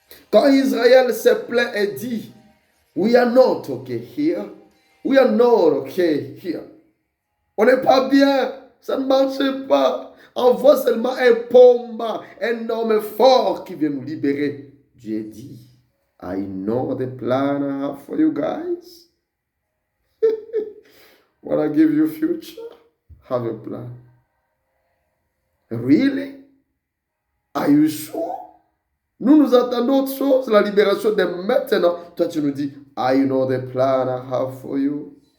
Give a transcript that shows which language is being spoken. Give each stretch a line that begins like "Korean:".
French: Quand Israël se plaint et dit,
English: we are not okay here. We are not okay here.
French: On n'est pas bien. Ça ne marche pas. Envoie seulement un pomba, un homme fort qui vient nous libérer. Dieu dit,
English: I know the plan I have for you guys. When I give you future, have a plan. Really? Are you sure?
French: Nous attendons autre chose, la libération de maintenant. Toi, tu nous dis,
English: I know the plan I have for you.